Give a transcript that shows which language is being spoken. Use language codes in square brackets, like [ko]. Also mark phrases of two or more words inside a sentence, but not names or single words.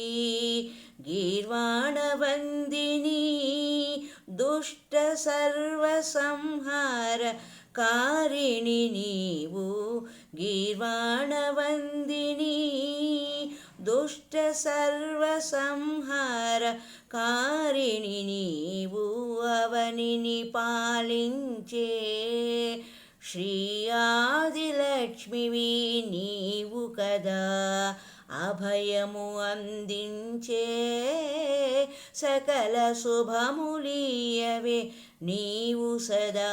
[sa] गीर्वाणवन्दिनी दुष्ट सर्वसंहार कारिणि नीवु. गीर्वाणवन्दिनी दुष्ट सर्वसंहार कारिणि नीवु. [te] అవనిని పాలించే శ్రీ ఆదిలక్ష్మివి నీవు కదా. అభయము అందించే సకల శుభములియవే నీవు సదా.